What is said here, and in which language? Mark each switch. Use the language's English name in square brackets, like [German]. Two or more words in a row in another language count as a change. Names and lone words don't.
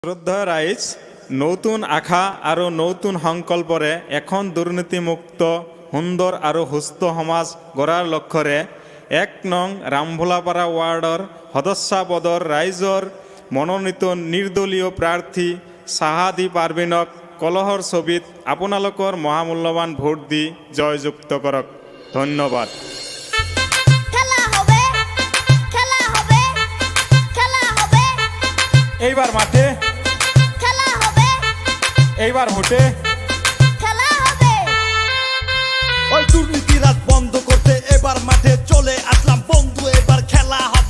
[Assamese] শ্রদ্ধা রাইজ নতুন আশা আৰু নতুন সংকল্পৰে এখন দুৰ্নীতিমুক্ত সুন্দৰ আৰু সুস্থ সমাজ গঢ়াৰ লক্ষ্যৰে ১ নং ৰামভোলাপাৰা ৱাৰ্ডৰ সদস্য পদৰ ৰাইজৰ মনোনীত নিৰ্দলীয় প্ৰাৰ্থী চাহাদি পাৰভিনক কলহৰ ছবিত আপোনালোকৰ মহামূল্যৱান ভোট দি জয়যুক্ত কৰক। [Bangla] ধন্যবাদ। এইবার মাঠে খেলা হবে, এইবার ভোটে খেলা হবে। ওই দুর্নীতিরাজ বন্ধ করতে এবার মাঠে চলে আসলাম বন্ধু, এবার খেলা হবে,